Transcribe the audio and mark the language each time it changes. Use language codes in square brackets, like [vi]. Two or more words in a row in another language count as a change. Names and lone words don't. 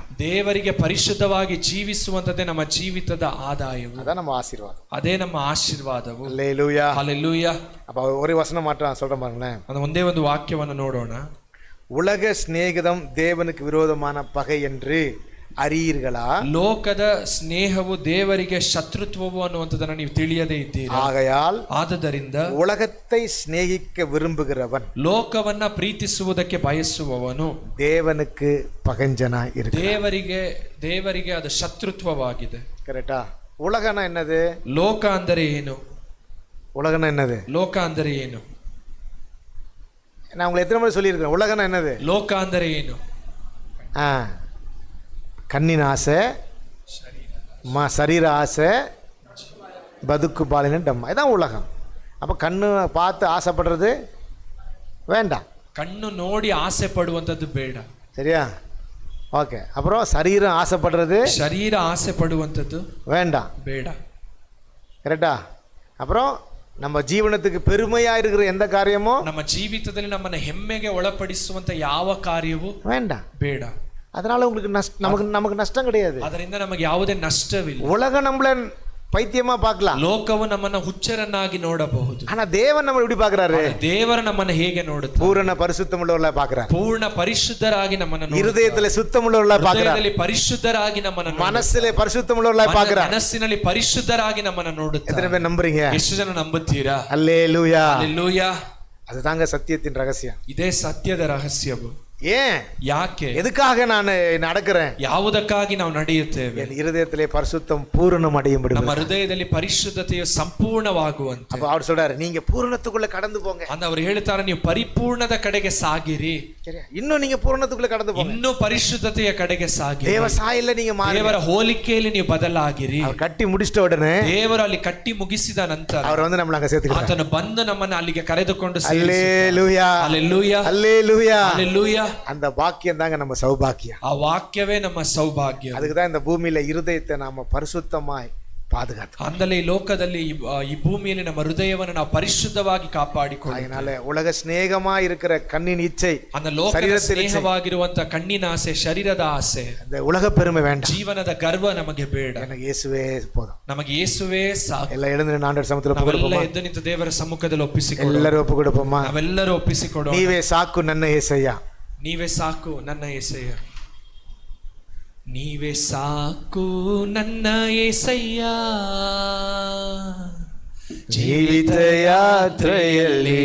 [kn] ದೇವರಿಗೆ ಪರಿಶುದ್ಧವಾಗಿ ಜೀವಿಸುವಂತದೇ ನಮ್ಮ ಜೀವಿತದ ಆದಾಯವು, [ta] அதான் நம்ம ஆசீர்வாதம், [kn] ಅದೇ ನಮ್ಮ ಆಶೀರ್ವಾದವು. [ta] அல்லேலூயா, [kn] ಹಲ್ಲೆಲೂಯಾ. [ta] அப்ப ஒரு வசனம் மாற்றம் சொல்றேன் பாருங்களேன். [kn] ಅದು ಒಂದೇ ಒಂದು ವಾಕ್ಯವನ್ನು ನೋಡೋಣ. [ta] உலக சிநேகிதம் தேவனுக்கு விரோதமான பகை என்று அறியீர்களா? [kn] ಲೋಕದ ಸ್ನೇಹವು ದೇವರಿಗೆ ಶತ್ರುತ್ವವು ಅನ್ನುವಂಥದ್ದನ್ನು ನೀವು ತಿಳಿಯದೇ ಇದ್ದೀರಿ. [ta] ஆகையால் [kn] ಆದದರಿಂದ [ta] உலகத்தை சிநேகிக்க விரும்புகிறவன், [kn] ಲೋಕವನ್ನ ಪ್ರೀತಿಸುವುದಕ್ಕೆ ಬಯಸುವವನು [ta] தேவனுக்கு பகஞ்சனாய் இருக்கிறான். [kn] ದೇವರಿಗೆ ಅದು ಶತ್ರುತ್ವವಾಗಿದೆ. [ta] கரெக்டா? உலகனா என்னது? [kn] ಲೋಕ ಅಂದರೆ ಏನು? [ta] உலகனா என்னது? [kn] ಲೋಕ ಅಂದರೆ ಏನು? [ta] நான் உங்களை எத்தனை முறை சொல்லியிருக்கேன், உலகனா என்னது? [kn] ಲೋಕ ಅಂದರೆ ಏನು? [ta] கண்ணின் ஆசை, சரீர ஆசை, பதுக்கு பாலின டம்மா, இதான் உலகம். அப்போ கண்ணு பார்த்து ஆசைப்படுறது வேண்டாம், [kn] ಕಣ್ಣು ನೋಡಿ ಆಸೆ ಪಡುವಂಥದ್ದು ಬೇಡ. [ta] சரியா? ஓகே. அப்புறம் சரீரம் ஆசைப்படுறது, [kn] ಶರೀರ ಆಸೆ ಪಡುವಂಥದ್ದು [ta] வேண்டாம், [kn] ಬೇಡ. [ta] கரெக்டா? அப்புறம் நம்ம ஜீவனத்துக்கு பெருமையா இருக்கிற எந்த காரியமும், [kn] ನಮ್ಮ ಜೀವಿತದಲ್ಲಿ ನಮ್ಮನ್ನ ಹೆಮ್ಮೆಗೆ ಒಳಪಡಿಸುವಂತ ಯಾವ ಕಾರ್ಯವೂ [ta] வேண்டாம், [kn] ಬೇಡ. [ta] அதனால உங்களுக்கு நமக்கு நஷ்டம் கிடையாது. [kn] ಅದರಿಂದ ನಮಗೆ ಯಾವುದೇ ನಷ್ಟವಿಲ್ಲ. [ta] உலகம் நம்மள பைத்தியமா பார்க்கலாம், [kn] ಲೋಕವು ನಮ್ಮನ್ನ ಹುಚ್ಚರನ್ನಾಗಿ ನೋಡಬಹುದು. [ta] ஆனா தேவன் நம்ம எப்படி பார்க்கறாரு? [kn] ದೇವರು ನಮ್ಮನ್ನ ಹೇಗೆ ನೋಡುತ್ತಾರೆ? [ta] பூரண பரிசுத்தம் உள்ளவர்களா பார்க்கறாரு, [kn] ಪೂರ್ಣ ಪರಿಶುದ್ಧರಾಗಿ ನಮ್ಮನ್ನ ನೋಡುತ್ತಾರೆ. [ta] இருதயத்திலே சுத்தம் உள்ளவர்களா பார்க்கறாரு, [kn] ಹೃದಯದಲ್ಲಿ ಪರಿಶುದ್ಧರಾಗಿ ನಮ್ಮನ್ನ ನೋಡುತ್ತಾರೆ. [ta] மனசிலே பரிசுத்தம் உள்ளவர்களா பார்க்கறாரு, [kn] ಮನಸ್ಸಿನಲ್ಲಿ ಪರಿಶುದ್ಧರಾಗಿ ನಮ್ಮನ್ನ ನೋಡುತ್ತಾರೆ. [ta] எத்தனை பேர் நம்புறீங்க? [kn] ಎಷ್ಟು ಜನ ನಂಬುತ್ತೀರಾ? [ta] அல்லேலூயா, [kn] ಹಲ್ಲೆಲೂಯಾ. [ta] அதுதாங்க சத்தியத்தின் ரகசியம். [kn] ಇದೇ ಸತ್ಯದ ರಹಸ್ಯವು. [ta] ஏன்? [kn] ಯಾಕೆ? [ta] எதுக்காக நான் நடக்கிறேன்? [kn] ಯಾವುದಕ್ಕಾಗಿ ನಾವು ನಡೆಯುತ್ತೇವೆ? [ta] என் இருதயத்திலே பரிசுத்தம் பூரணம் அடையும்படி. [kn] ನಮ್ಮ ಹೃದಯದಲ್ಲಿ ಪರಿಶುದ್ಧತೆಯು ಸಂಪೂರ್ಣವಾಗುವಂತೆ. [ta] அப்ப அவர் சொல்றாரு, நீங்க பூரணத்துக்குள்ள கடந்து போங்க. [kn] ಅಂತ ಅವರು ಹೇಳ್ತಾರೆ, ನೀವು ಪರಿಪೂರ್ಣದ ಕಡೆಗೆ ಸಾಗಿರಿ. [ta] இன்னும் நீங்க பூரணத்துக்குள்ள கடந்து போங்க, [kn] ಇನ್ನೂ ಪರಿಶುದ್ಧತೆಯ ಕಡೆಗೆ ಸಾಗಿರಿ. [ta] தேவ சாயல்ல நீங்க மாறுங்க. [kn] ದೇವರ ಹೋಲಿಕೆಯಲ್ಲಿ ನೀವು ಬದಲಾಗಿರಿ. [ta] அவர் கட்டி முடிச்சிட்ட உடனே, [kn] ದೇವರು ಅಲ್ಲಿ ಕಟ್ಟಿ ಮುಗಿಸಿದ ನಂತರ [ta] அவர் வந்து நம்மள அங்க சேர்த்துக்கிறார். [kn] ಆತನು ಬಂದು ನಮ್ಮನ್ನ ಅಲ್ಲಿಗೆ ಕರೆದುಕೊಂಡು [ta] அல்லேலூயா, [kn] ಹಲ್ಲೆಲೂಯಾ, [ta] அல்லேலூயா. [kn] ಹಲ್ಲೆಲೂಯಾ. [ta] அந்த பாக்கியம் தாங்க நம்ம சௌபாக்கியம். [kn] ಆ ವಾಕ್ಯವೇ ನಮ್ಮ ಸೌಭಾಗ್ಯ. [ta] அதுக்கு தான் இந்த பூமியில இருதயத்தை நாம பரிசுத்தமாய் பாதுகாத்து. [kn] ಅಂದರೆ ಈ ಲೋಕದಲ್ಲಿ ಈ ಭೂಮಿಯಲ್ಲಿ ನಮ್ಮ ಹೃದಯವನ್ನು ನಾವು ಪರಿಶುದ್ಧವಾಗಿ ಕಾಪಾಡಿಕೊಳ್ಳಿ. [ta] அதனால உலக சிநேகமா இருக்கிற கண்ணின் இச்சை, [kn] அந்த ಲೋಕದ ಸ್ನೇಹವಾಗಿರುವಂತ ಕಣ್ಣಿನ ಆಸೆ, ಶರೀರದ ಆಸೆ, [ta] அந்த உலக பெருமை வேண்டாம். [kn] ಜೀವನದ ಗರ್ವ ನಮಗೆ ಬೇಡ. [ta] எனக்கு இயேசுவே போதும். [kn] ನಮಗೆ ಯೇಸುವೇ ಸಾಕು. [ta] ಎಲ್ಲ எழுந்து ஆண்டவர் சமூகத்துல ஒப்பு [kn] ನಾವೆಲ್ಲ [ta] கொடுப்போமா? [kn] ಎದ್ದು ನಿಂತು ದೇವರ ಸಮ್ಮುಖದಲ್ಲಿ ಒಪ್ಪಿಸಿಕೊಳ್ಳೋಣ. [ta] எல்லரூ ஒப்பு கொடுபோம்ம. [kn] ನಾವೆಲ್ಲರೂ ಒಪ್ಪಿಸಿಕೊಡೋಣ. ನೀವೇ ಸಾಕು ನನ್ನ యేసయ్య, ನೀವೇ ಸಾಕು ನನ್ನ యేసయ్య, ನೀವೇ ಸಾಕು ನನ್ನ యేసయ్య. ಜೀವಿತ ಯಾತ್ರೆಯಲ್ಲಿ